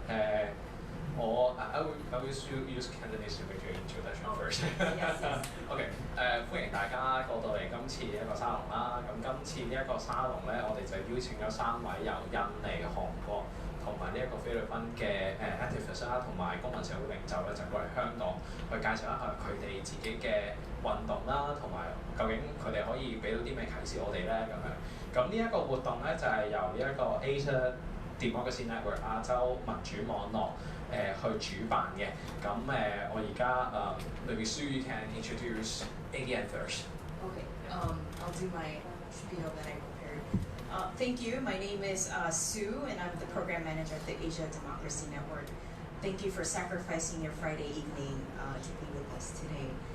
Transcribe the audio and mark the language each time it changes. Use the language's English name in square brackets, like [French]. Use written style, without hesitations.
[English] I will use Cantonese to make your introduction first. [Cantonese] OK， 歡迎大家過到嚟今次一個沙龍啦。咁今次呢一個沙龍咧，我哋就邀請咗3位由印尼、韓國同埋呢一個菲律賓嘅activist 啦，同埋公民社會領袖咧，就過嚟香港去介紹一下佢哋自己嘅運動啦，同埋究竟佢哋可以俾到啲咩啟示我哋咧咁樣。咁呢一個活動咧就係由呢一個 Asia Democracy Network 亞洲民主網絡去主辦嘅。咁我而家 [English] maybe Sue you can introduce ADN first. Okay, I'll do my spiel that I prepared. Thank you. My name is Sue, and I'm the program manager at the Asia Democracy Network. Thank you for sacrificing your Friday evening to be with us today.